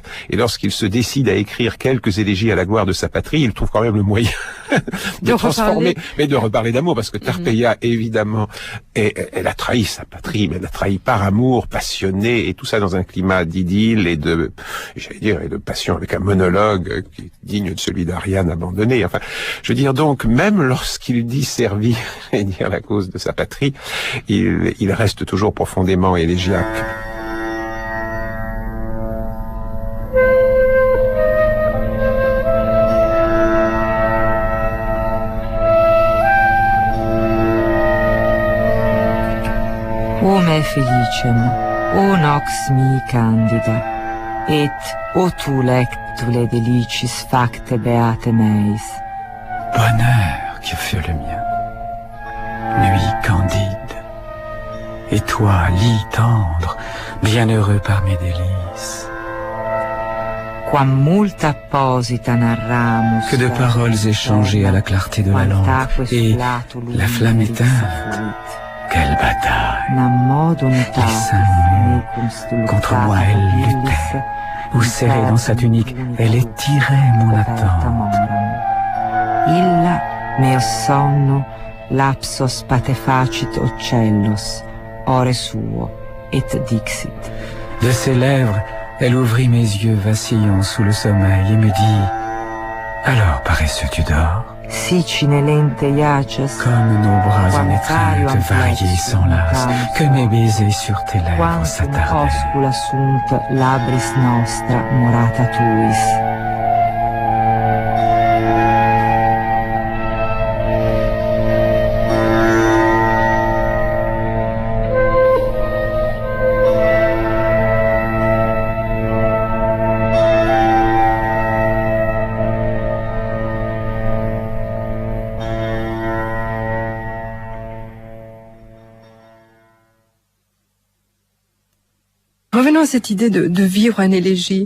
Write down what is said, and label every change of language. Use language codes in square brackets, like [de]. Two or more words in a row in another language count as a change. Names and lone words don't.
[fr] Et lorsqu'il se décide à écrire quelques élégies à la gloire de sa patrie, il trouve quand même le moyen de transformer, mais de reparler d'amour, parce que Tarpeia, évidemment, elle a trahi sa patrie, mais elle a trahi par amour, passionné, et tout ça dans un climat d'idylle et de passion, avec un monologue qui est digne de celui d'Ariane abandonnée. Enfin, je veux dire, donc, même lorsqu'il dit servir et dire la cause de sa patrie, il reste toujours profondément élégiaque. [la] O me felicem, o nox mi candida, et o tu lectule delicis facte beate meis. [fr] Bonheur qui fut le mien, nuit candide, et toi, lit tendre, bienheureux par mes délices. [la] Quam multa apposita narramus. [fr] Que de paroles échangées à la clarté de la lampe, et la flamme éteinte. Quelle bataille! Les seins nus, contre moi elle luttait, ou serrée dans sa tunique, elle étirait mon attente. [la] Illa meo sonno lapsos patefacit ocellos, ore suo, et dixit. [fr] De ses lèvres, elle ouvrit mes yeux vacillants sous le sommeil et me dit: alors, paresseux, tu dors? Comme nos bras en étreinte, variés sans las, que mes baisers sur tes lèvres s'attardaient. [la] Labris nostra morata tuis. [fr] Revenons à cette idée de vivre en élégie,